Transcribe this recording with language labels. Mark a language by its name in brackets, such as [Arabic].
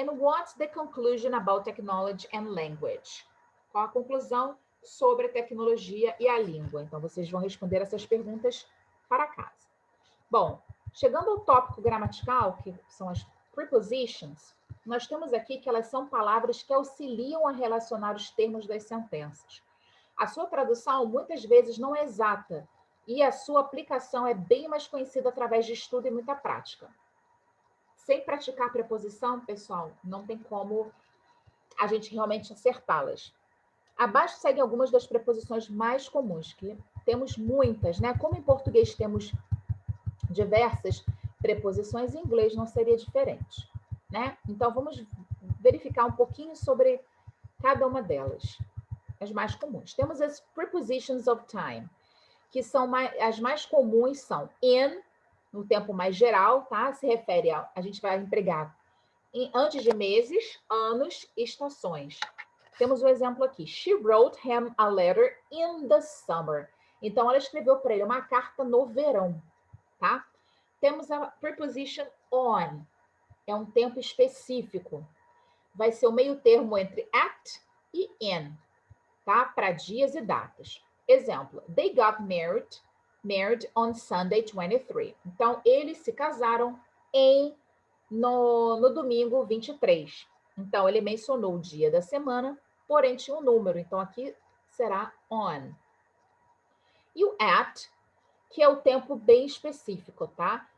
[English] And what's the conclusion about technology and language? [Portuguese] Qual a conclusão sobre a tecnologia e a língua? Então, vocês vão responder essas perguntas para casa. Bom, chegando ao tópico gramatical, que são as prepositions, nós temos aqui que elas são palavras que auxiliam a relacionar os termos das sentenças. A sua tradução, muitas vezes, não é exata, e a sua aplicação é bem mais conhecida através de estudo e muita prática. Sem praticar preposição, pessoal, não tem como a gente realmente acertá-las. Abaixo seguem algumas das preposições mais comuns, que temos muitas, né? Como em português temos diversas preposições, em inglês não seria diferente, né? Então, vamos verificar um pouquinho sobre cada uma delas, as mais comuns. Temos as [English] prepositions of time, [Portuguese] que são as mais comuns são in, no tempo mais geral, tá? Se refere a gente vai empregar antes de meses, anos, estações. Temos o exemplo aqui. [English] She wrote him a letter in the summer. [Portuguese] Então, ela escreveu para ele uma carta no verão, tá? Temos a preposition on. É um tempo específico. Vai ser o meio termo entre at e in, tá? Para dias e datas. [English] Exemplo, they got married on Sunday 23. [Portuguese] Então, eles se casaram no domingo 23. Então, ele mencionou o dia da semana, porém tinha um número. Então, aqui será on. E o at, que é o tempo bem específico, tá?